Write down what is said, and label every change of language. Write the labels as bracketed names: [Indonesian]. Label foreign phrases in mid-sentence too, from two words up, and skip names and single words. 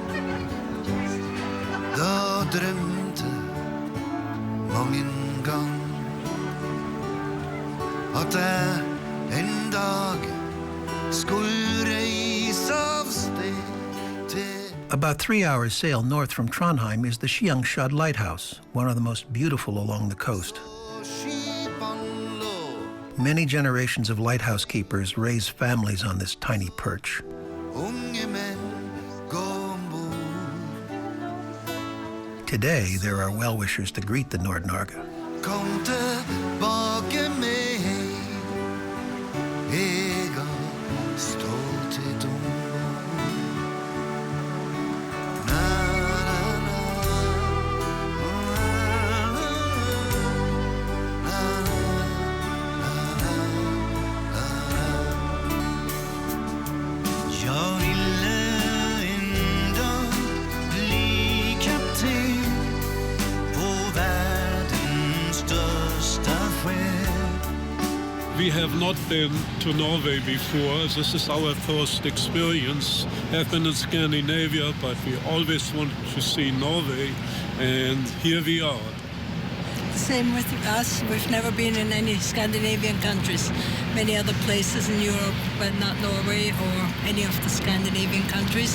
[Norwegian] da drømte mange gang at jeg en dag skulle reise av sted til. [English] About 3 hours sail north from Trondheim is the Skiangshad Lighthouse, one of the most beautiful along the coast. [Norwegian] Skipene lå. [English] Many generations of lighthouse keepers raise families on this tiny perch. [Norwegian] Unge menn gå ombord. [English] Today, there are well-wishers to greet the Nord-Norge. [Norwegian] Kom tilbake med jeg har stolthet ombord. Na, [Swedish] na, na, na, jag ville en dag bli kapten på världens största skepp. [English] We have not been to Norway before. This is our first experience. I've been in Scandinavia, but we always wanted to see Norway, and here we are. Same with us. We've never been in any Scandinavian countries. Many other places in Europe, but not Norway or any of the Scandinavian countries.